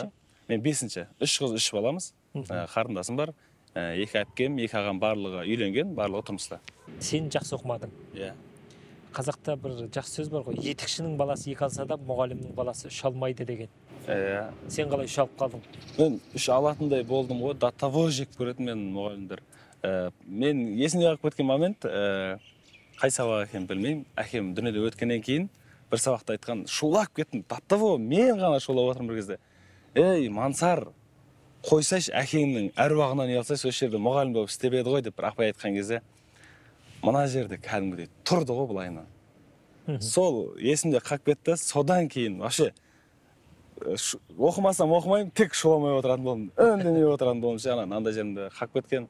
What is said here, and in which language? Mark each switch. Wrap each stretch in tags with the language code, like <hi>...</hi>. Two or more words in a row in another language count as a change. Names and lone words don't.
<kk>Мен 5-ші. 3 қыз, 3 баламыз. Қарындасым бар. 2 әпкем, 2 ағам барлығы үйленген, барлығы тұрмыста. Сен жақсы оқымадың? Иә. Қазақта бір жақсы сөз бар ғой, етікшінің баласы 2 алса да, мұғалімнің баласы 3 алмайды деген. Иә. Сен қалай 3 алып қалдың? Мен 3 алатындай болдым ғой,</kk> <ru>до того</ru> <kk>жек көретін мен мұғалімдер. Мен есімде қалып кеткен момент, қай сабақ екенін білмеймін. Әкем дүниеде өткеннен кейін бір сабақта айтқан, шулап кеттім,</kk> <ru>до того</ru> <kk>мен ғана шулап отырмын бір кезде. Ей, Мансар, қойсайшы әкеңнің әруағынан ұялсайшы, осы жерде мұғалім болып істеп еді ғой деп бір апай айтқан кезде, мына жерде кәдімгідей тұрды ғой былайынан. Сол есімде қалып кетті, содан кейін вообще оқымасам оқымаймын, тек шуламай отыратын болдым, үндемей отыратын болдым, жаңа андай жерімде қалып кеткен.</kk>